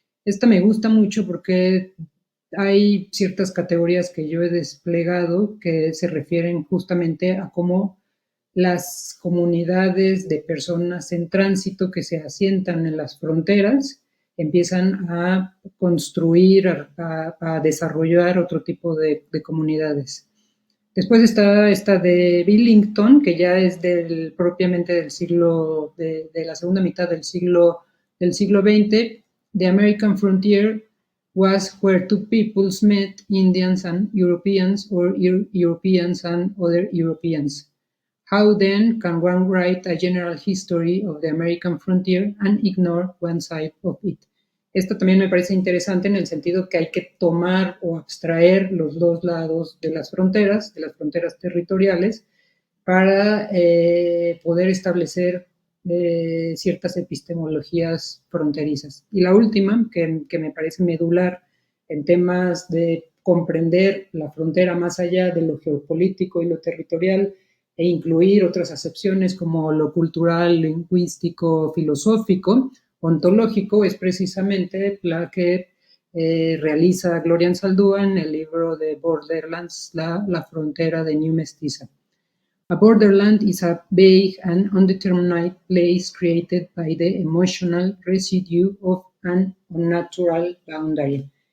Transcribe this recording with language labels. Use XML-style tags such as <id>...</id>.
<es>Esta me gusta mucho porque hay ciertas categorías que yo he desplegado que se refieren justamente a cómo las comunidades de personas en tránsito que se asientan en las fronteras empiezan a construir, a desarrollar otro tipo de comunidades. Después está esta de Billington, que ya es propiamente del siglo, de la segunda mitad del siglo XX.</es> <en>The American frontier was where two peoples met, Indians and Europeans, or Europeans and other Europeans. How then can one write a general history of the American frontier and ignore one side of it?</en> <es>Esto también me parece interesante en el sentido que hay que tomar o abstraer los dos lados de las fronteras territoriales, para poder establecer ciertas epistemologías fronterizas. Y la última, que me parece medular en temas de comprender la frontera más allá de lo geopolítico y lo territorial, e incluir otras acepciones como lo cultural, lingüístico, filosófico, ontológico, es precisamente la que realiza Gloria Anzaldúa en el libro de Borderlands, la frontera de New Mestiza.</es> <en>A borderland is a vague and undetermined place created by the emotional residue of an unnatural boundary.</en>